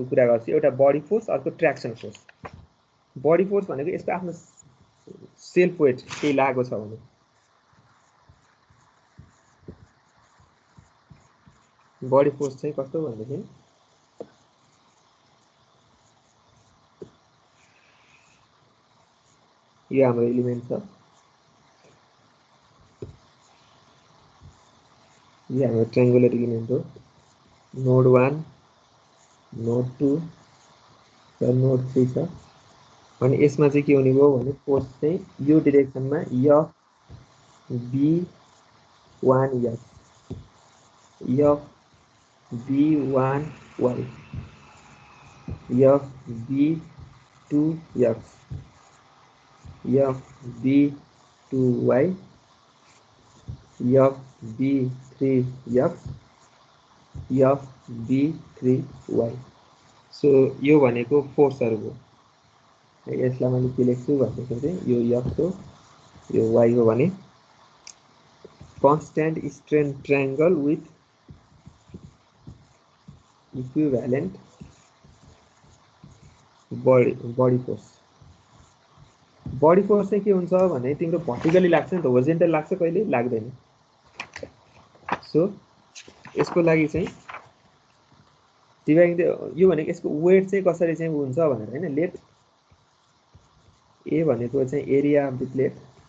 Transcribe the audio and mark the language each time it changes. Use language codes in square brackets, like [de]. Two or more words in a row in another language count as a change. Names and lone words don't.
[ne] कुरा गर्छु एउटा [en] body force [ne] अर्को [en] traction force body force [ne] भनेको यसको आफ्नो [en] self weight [ne] केही लागेको छ भने [en] body force [ne] चाहिँ कस्तो भन्दाखेरि यो हाम्रो एलिमेन्ट छ यो हाम्रो [en] triangular element [ne] हो [en] node 1 node 2 [ne] र नोड 3 छ अनि यसमा चाहिँ के हुने भयो भने फोर्स चाहिँ यो डाइरेक्सनमा F [en] B1 X F B1 Y F B2 X F B2 Y [ne] F B3 X F B3 Y सो यो भनेको फोर्सहरु हो यसलाई मैले के लेख्छु भन्दाखेरि चाहिँ यो F हो यो Y हो भने [en] constant strain triangle with equivalent body force [ne] चाहिँ के हुन्छ भने तिम्रो भर्टिकली लाग्छ नि त होरिजेन्टल लाग्छ कहिले लाग्दैन सो यसको लागि चाहिँ डिभाइडिङ यो भनेको यसको वेट चाहिँ कसरी चाहिँ हुन्छ भनेर हैन लेट ए भनेको चाहिँ [en] area of the plate